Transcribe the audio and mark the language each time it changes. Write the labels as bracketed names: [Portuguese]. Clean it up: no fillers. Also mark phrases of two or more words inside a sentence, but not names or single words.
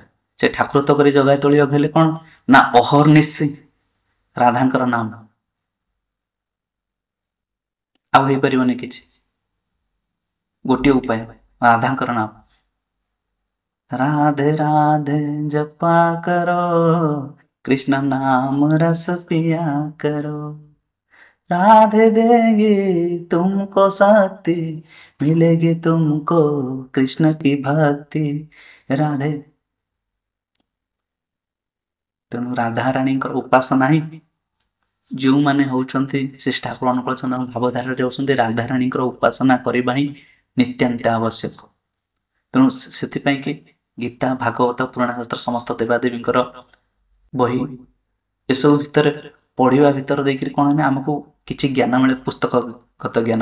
[Odia] ସେ ଠାକୁରତ୍ଵ କରି ଜଗାଇ ତୋଳିବାକୁ ହେଲେ କଣ ନା ଅହର୍ନିଶି ରାଧାଙ୍କର ନାମ, ଆଉ ହେଇପାରିବନି କିଛି। ଗୋଟିଏ ଉପାୟ ରାଧାଙ୍କର ନାମ। [Hindi] राधे राधे जपा कर, कृष्ण नाम रस पिया करो, राधे देगी तुमको शक्ति, मिलेगी तुमको कृष्ण की भक्ति। [Odia] ରାଧେ ତେଣୁ राधाराणीଙ୍କର ଉପାସନା ହିଁ ଯେଉଁମାନେ ହଉଛନ୍ତି ସେ ଠାକୁର ଅନୁକୂଳ ଚନ୍ଦ୍ର ଭାବଧାରାରେ ଯାଉଛନ୍ତି, ରାଧାରାଣୀଙ୍କର ଉପାସନା କରିବା ହିଁ ନିତ୍ୟାନ୍ତ ଆବଶ୍ୟକ। ତେଣୁ ସେଥିପାଇଁ କି ଗୀତା, ଭାଗବତ, ପୁରାଣ ଶାସ୍ତ୍ର ସମସ୍ତ ଦେବାଦେବୀଙ୍କର ବହି ଏସବୁ ଭିତରେ ପଢିବା ଭିତରେ ଦେଇକରି କଣ ନା ଆମକୁ କିଛି ଜ୍ଞାନ ମିଳେ, ପୁସ୍ତକଗତ ଜ୍ଞାନ।